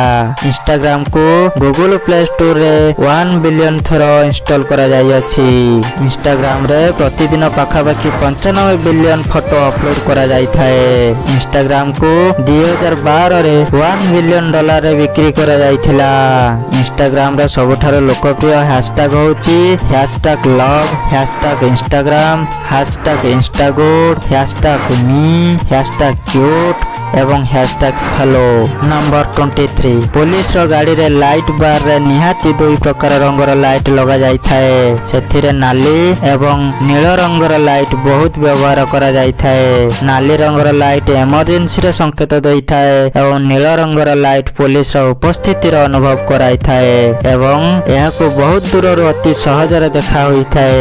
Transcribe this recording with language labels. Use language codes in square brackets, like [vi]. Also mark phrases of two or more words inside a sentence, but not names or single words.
[or] ଇନଷ୍ଟାଗ୍ରାମକୁ ଗୁଗଲ ପ୍ଲେ ଷ୍ଟୋରରେ 1 ବିଲିୟନ ଥର ଇନଷ୍ଟଲ କରାଯାଇଅଛି। ଇନଷ୍ଟାଗ୍ରାମରେ ପ୍ରତିଦିନ ପାଖାପାଖି 95 ବିଲିୟନ ଫଟୋ ଅପଲୋଡ କରାଯାଇଥାଏ। ଇନଷ୍ଟାଗ୍ରାମକୁ 2012ରେ $1 ବିଲିୟନ ଡଲାରରେ ବିକ୍ରି କରାଯାଇଥିଲା। ଇନଷ୍ଟାଗ୍ରାମର ସବୁଠାରୁ ଲୋକପ୍ରିୟ ହ୍ୟାଶଟ୍ୟାଗ ହେଉଛି [en] #love, #instagram, #instagood, #me, #cute [or] ଏବଂ #follow। ନମ୍ବର 23 ପୋଲିସର ଗାଡ଼ିରେ [en] light bar [or] ନିହାତି 2 ପ୍ରକାର ରଙ୍ଗର ଲାଇଟ୍ ଲଗାଯାଇଥାଏ। ସେଥିରେ ନାଲି ଏବଂ ନୀଳ ରଙ୍ଗର ଲାଇଟ୍ ବହୁତ ବ୍ୟବହାର କରାଯାଇଥାଏ। ନାଲି ରଙ୍ଗର ଲାଇଟ୍ ଏମର୍ଜେନ୍ସିର ସଂକେତ ଦେଇଥାଏ ଏବଂ ନୀଳ ରଙ୍ଗର ଲାଇଟ୍ ପୋଲିସର ଉପସ୍ଥିତିର ଅନୁଭବ କରାଇଥାଏ ଏବଂ ଏହାକୁ ବହୁତ ଦୂରରୁ ଅତି ସହଜରେ ଦେଖା ହୋଇଥାଏ।